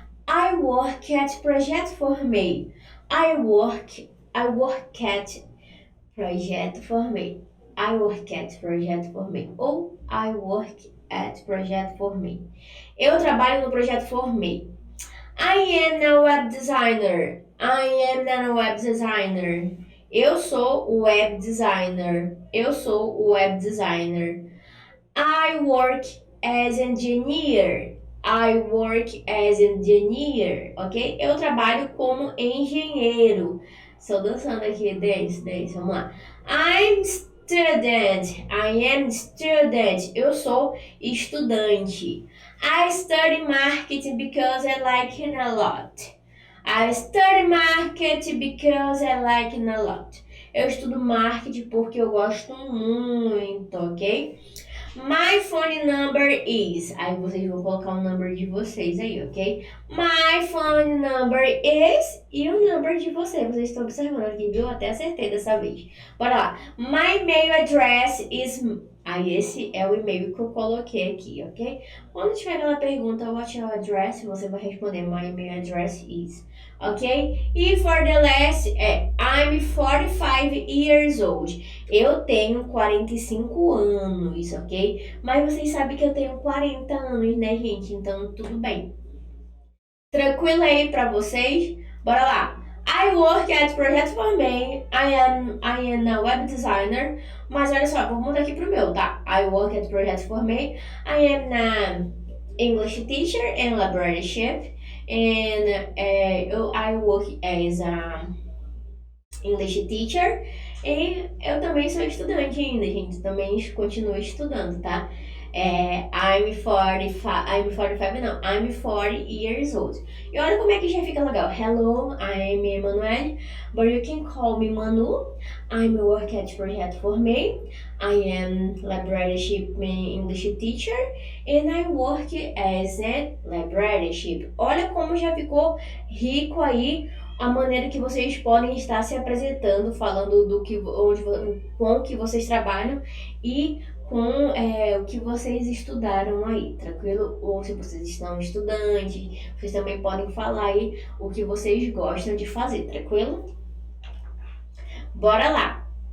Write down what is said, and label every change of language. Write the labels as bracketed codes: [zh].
[en] I work at Project Formei. I work at Project Formei. I work at Project Formei. Ou I work at Project Formei. [pt] Eu trabalho no Projeto Formei. [en] I am a web designer. I am a web designer. [pt] Eu sou o web designer. Eu sou o web designer. [en] I work as engineer. I work as engineer, ok? [pt] Eu trabalho como engenheiro. Estou dançando aqui, dance, vamos lá. [en] I'm student. I am student. [pt] Eu sou estudante. [en] I study marketing because I like it a lot. I study marketing because I like it a lot. [pt] Eu estudo marketing porque eu gosto muito, ok? [en] My phone number is. [pt] Aí vocês vão colocar o number de vocês aí, ok? [en] My phone number is. [pt] E o number de vocês. Vocês estão observando aqui, viu? Até acertei dessa vez. Bora lá. [en] My mail address is. [pt] Aí esse é o e-mail que eu coloquei aqui, ok? Quando tiver aquela pergunta, [en] what's your address? [pt] Você vai responder [en] my email address is. Ok? E for the last, I'm 45 years old. [pt] Eu tenho 45 anos, ok? Mas vocês sabem que eu tenho 40 anos, né, gente? Então, tudo bem. Tranquilo aí pra vocês? Bora lá. [en] I work at Project Formei. I am a web designer. [pt] Mas olha só, vou mudar aqui pro meu, tá? [en] I work at Project Formei. I am an English teacher and librarianship. And I work as a English teacher. [pt] E eu também sou estudante ainda, gente. Também continuo estudando, tá? [en] I'm 45 [pt] não. [en] I'm 40 years old. [pt] E olha como é que já fica legal. [en] Hello, I'm Emanuele, but you can call me Manu. I'm a work at Project Formei. I am librarianship English teacher and I work as a librarianship. [pt] Olha como já ficou rico aí a maneira que vocês podem estar se apresentando, falando com o que vocês trabalham e com o que vocês estudaram aí, tranquilo? Ou se vocês estão estudantes, vocês também podem falar aí o que vocês gostam de fazer, tranquilo? Bora lá!